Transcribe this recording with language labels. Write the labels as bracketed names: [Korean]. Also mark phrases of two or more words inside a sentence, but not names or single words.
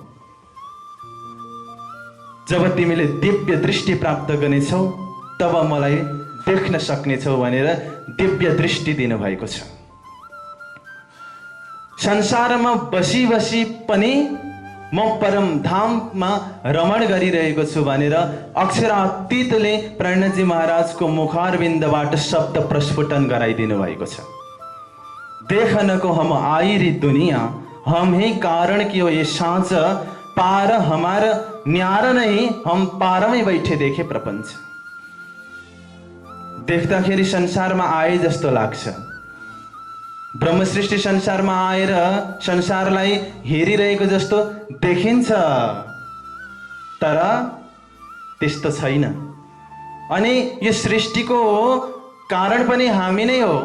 [Nepali] जब तिमीले दिव्य दृष्टि प्राप्त गर्नेछौ तब मलाई देख्न सक्नेछौ भनेर दिव्य दृष्टि दिनुभएको छ। संसारमा बसी बसी पनि म परम धाममा रमण गरिरहेको छु भनेर अक्षरातीतले प्रणजी महाराजको मुखारविन्दबाट शब्द प्रस्फुटन गराइदिनु भएको छ। [Hindi] देखन को हम आइरी दुनिया, हम ही कारण की हो ये सांच, पार हमारा न्यारा नहीं, हम पार में बैठे देखे प्रपंच। [Nepali] देख्दाखेरि संसारमा आए जस्तो लाग्छ। ब्रह्म सृष्टि संसारमा आएर संसारलाई हेरिरहेको जस्तो देखिन्छ, तर त्यस्तो छैन। अनि यो सृष्टिको कारण पनि हामी नै हो।